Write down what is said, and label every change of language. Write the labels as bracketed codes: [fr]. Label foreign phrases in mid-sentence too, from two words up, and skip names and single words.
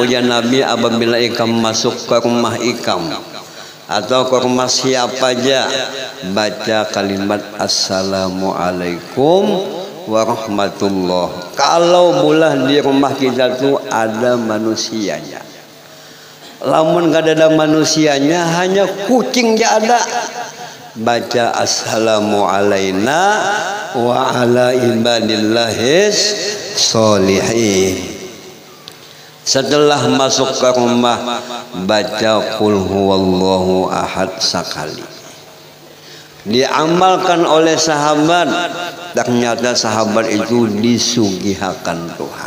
[bjn] Ujar Nabi apabila ikam masuk ke rumah ikam atau ke rumah siapa aja, baca kalimat [ar] السلام عليكم ورحمة الله. [bjn] Kalau bulah di rumah kita tu ada manusianya. Lamun gak ada manusianya, hanya kucing je ada. Baca [ar] السلام علينا وعلى عباد الله الصالحين. [bjn] Setelah masuk ke rumah, baca [ar] قل هو الله أحد [bjn] sekali. Diamalkan oleh sahabat, ternyata sahabat itu disugihakan Tuhan.